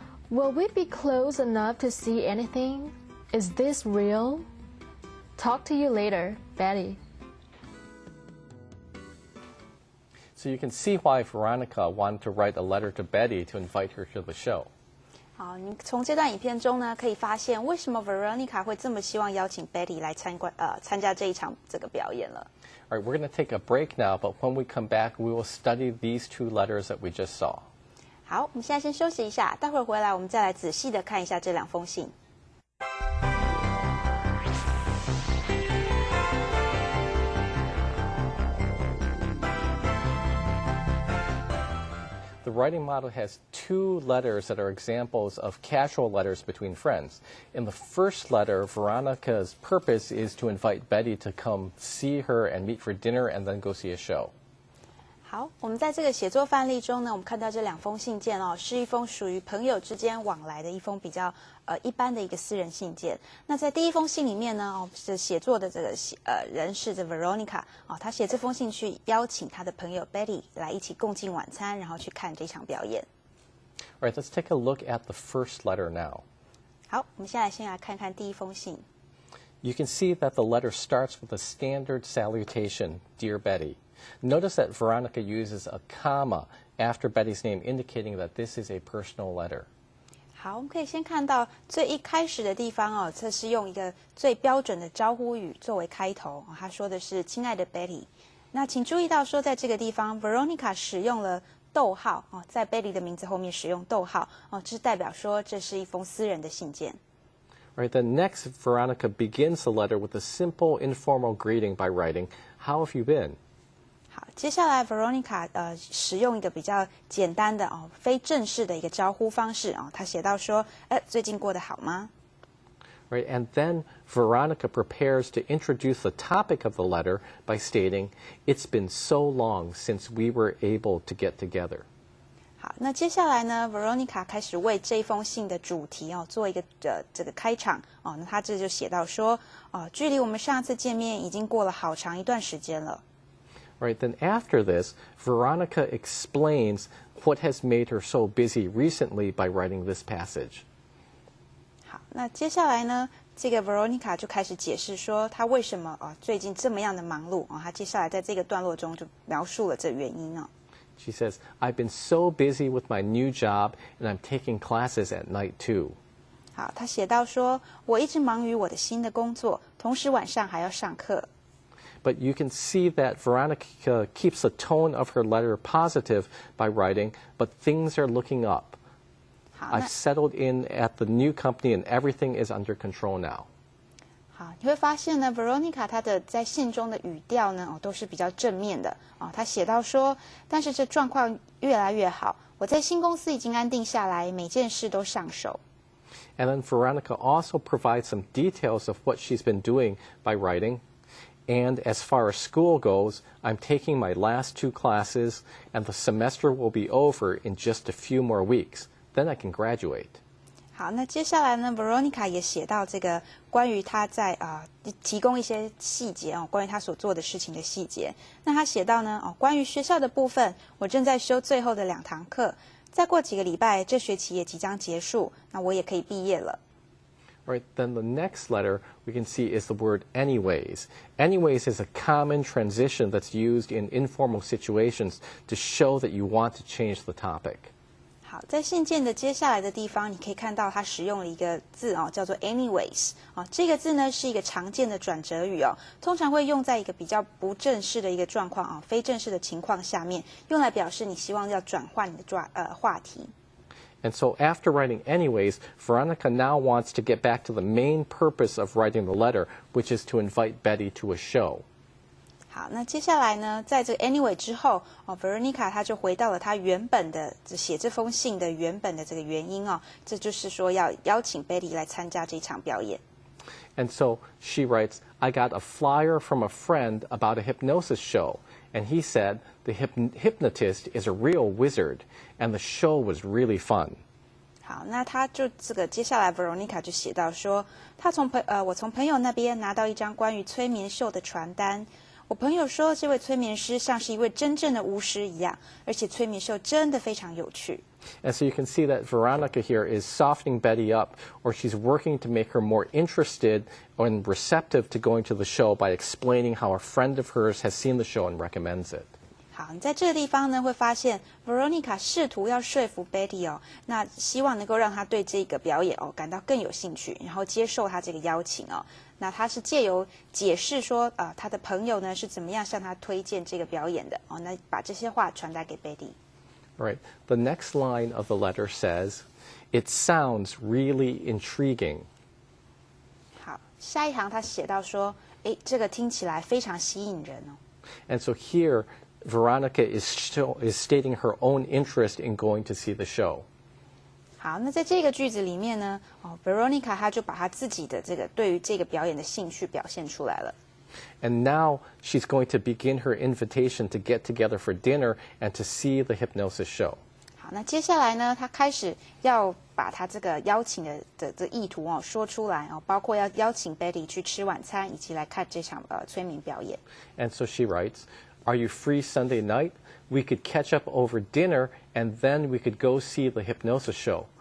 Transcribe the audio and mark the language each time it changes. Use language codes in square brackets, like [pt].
[en] Will we be close enough to see anything? Is this real? Talk to you later, Betty. So you can see why Veronica wanted to write a letter to Betty to invite her to the show. [zh] 好，你从这段影片中呢，可以发现为什么 Veronica 会这么希望邀请 Betty 来参加这一场这个表演了。 [en] All right, we're going to take a break now, but when we come back, we will study these 2 letters that we just saw. [zh] 好，我们现在先休息一下，待会儿回来我们再来仔细的看一下这2封信。 [en] The writing model has 2 letters that are examples of casual letters between friends. In the first letter, Veronica's purpose is to invite Betty to come see her and meet for dinner and then go see a show. [zh] 好，我们在这个写作范例中呢，我们看到这2封信件哦，是一封属于朋友之间往来的一封比较一般的一个私人信件。那在第1封信里面呢，哦，是写作的这个人是这 Veronica 哦，他写这封信去邀请他的朋友 Betty 来一起共进晚餐，然后去看这场表演。 [en] All right, let's take a look at the first letter now. [zh] 好，我们现在先来看看第1封信。 [en] You can see that the letter starts with a standard salutation, Dear Betty. Notice that Veronica uses a comma after Betty's name, indicating that this is a personal letter. [zh] 好，我们可以先看到最一开始的地方哦，这是用一个最标准的招呼语作为开头。他说的是“亲爱的 Betty”。那请注意到说，在这个地方 ，Veronica 使用了逗号哦，在 Betty 的名字后面使用逗号哦，这是代表说这是一封私人的信件。 [en] Right, then next, Veronica begins the letter with a simple informal greeting by writing, "How have you been?" [zh] 好，接下来 Veronica 使用一个比较简单的哦，非正式的一个招呼方式哦，她写到说，最近过得好吗 [en] Right, and then Veronica prepares to introduce the topic of the letter by stating, "It's been so long since we were able to get together." [zh] 好，那接下来呢 ，Veronica 开始为这封信的主题做一个这个开场那她这就写到说，距离我们上次见面已经过了好长一段时间了。 [en] Right, then after this, Veronica explains what has made her so busy recently by writing this passage. [zh] 好，那接下来呢，这个 Veronica 就开始解释说，她为什么最近这么样的忙碌她接下来在这个段落中就描述了这原因 [en] She says, "I've been so busy with my new job, and I'm taking classes at night too." [zh] 好，她写到说，我一直忙于我的新的工作，同时晚上还要上课。 [en] But you can see that Veronica keeps the tone of her letter positive by writing, "But things are looking up. [zh] 好， [en] I've settled in at the new company and everything is under control now." [zh] 好，你会发现呢 ，Veronica 她的在信中的语调呢，都是比较正面的她写到说，但是这状况越来越好，我在新公司已经安定下来，每件事都上手。 [en] And then Veronica also provides some details of what she's been doing by writing. And as far as school goes, I'm taking my last 2 classes, and the semester will be over in just a few more weeks. Then I can graduate. [zh] 好，那接下来呢 ，Veronica 也写到这个关于她在提供一些细节关于她所做的事情的细节。那她写到呢关于学校的部分，我正在修最后的2堂课，再过几个礼拜，这学期也即将结束，那我也可以毕业了。 [en] Right, then the next letter we can see is the word anyways. Anyways is a common transition that's used in informal situations to show that you want to change the topic. [zh] 好，在信件的接下来的地方，你可以看到它使用了一个字叫做 anyways 这个字呢是一个常见的转折语通常会用在一个比较不正式的一个状况非正式的情况下面，用来表示你希望要转换你的话题。 [en] And so after writing anyways, Veronica now wants to get back to the main purpose of writing the letter, which is to invite Betty to a show. [zh] 好，那接下来呢，在这个 anyway 之后Veronica 她就回到了她原本的写这封信的原本的这个原因这就是说要邀请 Betty 来参加这场表演。 [en] And so she writes, "I got a flyer from a friend about a hypnosis show, and he said the hypnotist is a real wizard, and the show was really fun." [zh] 好，那他就这个接下来 Veronica 就写到说，我从朋友那边拿到一张关于催眠秀的传单。我朋友说，这位催眠师像是一位真正的巫师一样，而且催眠秀真的非常有趣。 [en] And so you can see that Veronica here is softening Betty up, or she's working to make her more interested and receptive to going to the show by explaining how a friend of hers has seen the show and recommends it. [zh] 好，你在这个地方呢，会发现 Veronica 试图要说服 Betty 那希望能够让她对这个表演感到更有兴趣，然后接受她这个邀请那她是借由解释说她的朋友呢是怎么样向她推荐这个表演的那把这些话传达给 Betty。 [en] Right. The next line of the letter says, "It sounds really intriguing." [zh] 好，下一行他写到说，这个听起来非常吸引人 [en] And so here, Veronica is stating her own interest in going to see the show. [zh] 好，那在这个句子里面呢，Veronica 她就把她自己的这个对于这个表演的兴趣表现出来了。 [en] And now she's going to begin her invitation to get together for dinner and to see the hypnosis show. [zh] 好，那接下来呢，她开始要把她这个邀请的意图说出来包括要邀请 Betty 去吃晚餐，以及来看这场催眠表演。 [en] And so she writes, "Are you free Sunday night? We could catch up over dinner, and then we could go see the hypnosis show.